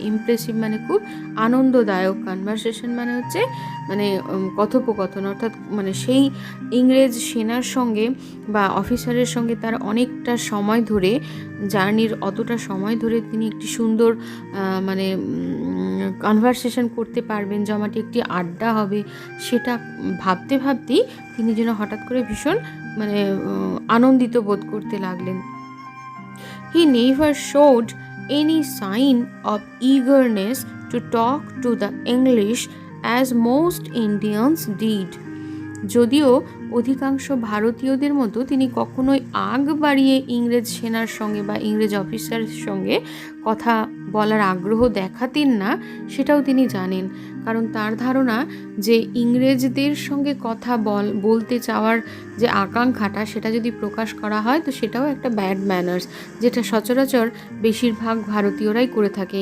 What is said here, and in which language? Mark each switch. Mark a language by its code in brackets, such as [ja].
[bn] Impressive মানে খুব আনন্দদায়ক, কনভারসেশন মানে হচ্ছে মানে কথোপকথন, অর্থাৎ মানে সেই ইংরেজ সেনার সঙ্গে বা অফিসারের সঙ্গে তার অনেকটা সময় ধরে, জার্নির অতটা সময় ধরে তিনি একটি সুন্দর মানে কনভারসেশন করতে পারবেন, জমাটি একটি আড্ডা হবে, সেটা ভাবতে ভাবতেই তিনি যেন হঠাৎ করে ভীষণ মানে আনন্দিত বোধ করতে লাগলেন। [en] He never showed any sign of eagerness to talk to the English as most Indians did. [bn] যদিও অধিকাংশ ভারতীয়দের মতো তিনি কখনোই আগ বাড়িয়ে ইংরেজ সেনার সঙ্গে বা ইংরেজ অফিসারের সঙ্গে কথা বলার আগ্রহ দেখাতেন না সেটাও তিনি জানেন, কারণ তার ধারণা যে ইংরেজদের সঙ্গে কথা বলতে চাওয়ার যে আকাঙ্ক্ষাটা সেটা যদি প্রকাশ করা হয় তো সেটাও একটা ব্যাড ম্যানার্স, যেটা সচরাচর বেশিরভাগ ভারতীয়রাই করে থাকে।